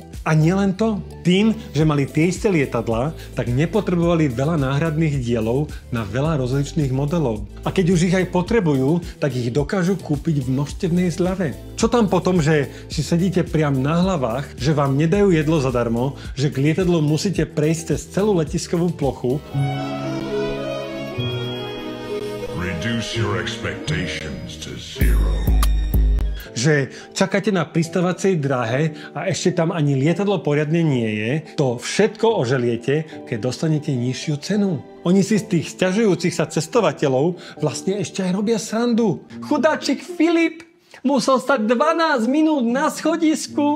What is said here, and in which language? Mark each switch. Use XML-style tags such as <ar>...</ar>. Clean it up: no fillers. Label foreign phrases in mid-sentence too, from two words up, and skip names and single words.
<sk>A nielen to, tým, že mali tie isté lietadlá, tak nepotrebovali veľa náhradných dielov na veľa rozličných modelov. A keď už ich aj potrebujú, tak ich dokážu kúpiť v množstevnej zľave. Čo tam potom, že si sedíte priam na hlavách, že vám nedajú jedlo zadarmo, že k lietadlu musíte prejsť cez celú letiskovú plochu?</sk> <en>Reduce your expectations to zero.</en> <sk>Že čakáte na pristávacej dráhe a ešte tam ani lietadlo poriadne nie je, to všetko oželiete, keď dostanete nižšiu cenu. Oni si z tých sťažujúcich sa cestovateľov vlastne ešte aj robia srandu. Chudáčik Filip musel stať 12 minút na schodisku.</sk>